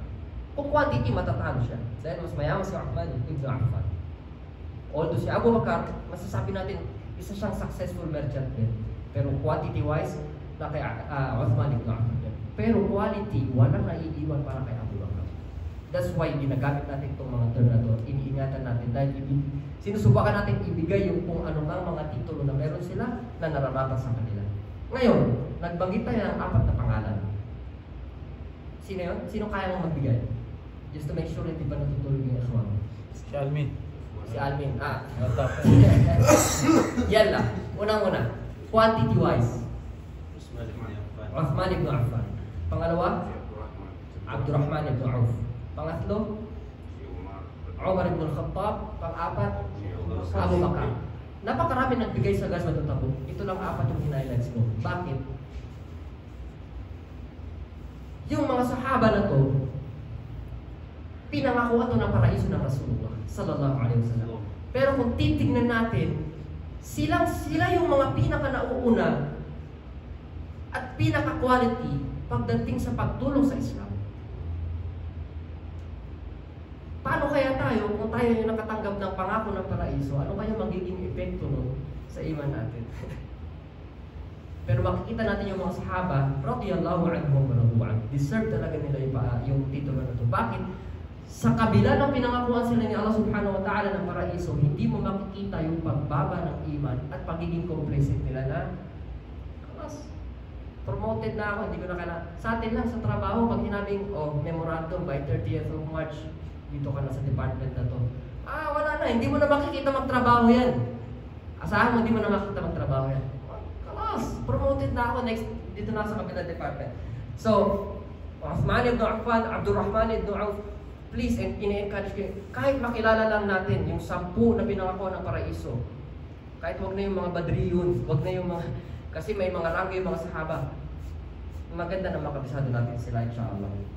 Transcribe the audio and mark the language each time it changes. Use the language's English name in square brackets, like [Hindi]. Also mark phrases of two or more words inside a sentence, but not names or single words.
[Filipino] Kung quantity, matatalo siya. Dahil mas mayaman si Uthman ibn Affan. Although si Abu Bakar, masasabi natin, isa siyang [English] successful merchant [Filipino] din. Pero quantity-wise, na kay Uthman ibn Affan. Pero quality, walang naiiwan para kay Abu Bakar. [English] That's why [Filipino] ginagamit natin itong mga term na ito. Iniingatan natin dahil sinusubukan natin ibigay yung kung ano mang mga titulo na meron sila na nararapat sa kanila. Ngayon, nagbanggit tayo ng 4 na pangalan. Sino yun? Sino kaya mong magbigay? [English] Just to make sure [Filipino] na di ba natutulog yung aswang? Si Almin. Si Almin. Yan lang. Unang-una. Quantity-wise. Uthman ibn Affan. Pangalawa, Abdurrahman ibn Auf. Pangatlo, Umar ibn Khattab. Pang-apat, Abu Bakar. Napakarami nagbigay sa Ghazwatul Tabuk. Ito lang 4 yung highlights ko. Bakit? Yung mga sahaba na to, pinangakuha ito ng paraiso ng Rasulullah [Arabic] sallallahu alaihi wasallam. [Filipino] Pero kung titignan natin, sila yung mga pinaka-nauuna at pinaka-quality pagdating sa pagtulong sa Islam. Paano kaya tayo, kung tayo yung nakatanggap ng pangako ng paraiso, ano kaya magiging epekto nun sa iman natin? Pero makikita natin yung mga sahaba, [Arabic] radiyallahu anhum wa radu anhu, [Filipino] deserve talaga nila yung titulo na ito. Bakit? Sa kabila ng pinangakuan sila ni Allah [Arabic] subhanahu wa ta'ala [Filipino] ng paraiso, hindi mo makikita yung pagbaba ng iman at pagiging complacent nila na mas promoted na ako, hindi ko na kailangan. Sa atin lang sa trabaho, pag hinabing, [English] memorandum by 30th of March, [Filipino] dito ka na sa department na to. Wala na, hindi mo na makikita magtrabaho yan. Asahan mo, hindi mo na makita magtrabaho yan. Kalas, promoted na ako next, dito na sa kabilang department. So, Uthman ibn Affan, Abdurrahman ibn Auf, please, ina-encourage kayo, kahit makilala lang natin yung 10 na pinangako ng paraiso, kahit wag na yung mga badriyun, wag na yung mga, kasi may mga ranggo yung mga sahaba, maganda na makabisado natin sila, inshallah.